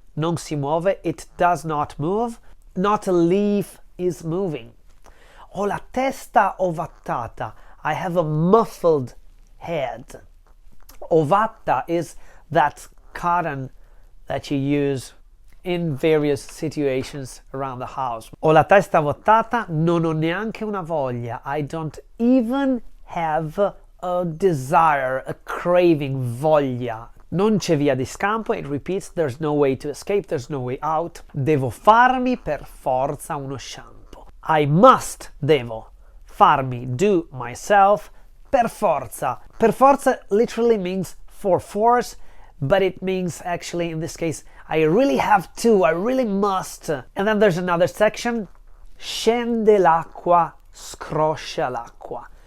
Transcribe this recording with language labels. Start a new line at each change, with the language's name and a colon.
Italian: Non si muove,
English: it does not move. Not a leaf is moving.
Italian: Ho la testa ovattata.
English: I have a muffled head. Ovatta is that cotton that you use in various situations around the house.
Italian: Ho la testa ovattata, non ho neanche una voglia.
English: I don't even have a desire, a craving, voglia.
Italian: Non c'è via di scampo,
English: it repeats, there's no way to escape, there's no way out.
Italian: Devo farmi per forza uno shampoo.
English: I must, devo, farmi, do myself,
Italian: per forza. Per forza
English: literally means for force, but it means actually in this case, I really have to, I really must. And then there's another section.
Italian: Scende l'acqua, scroscia l'acqua.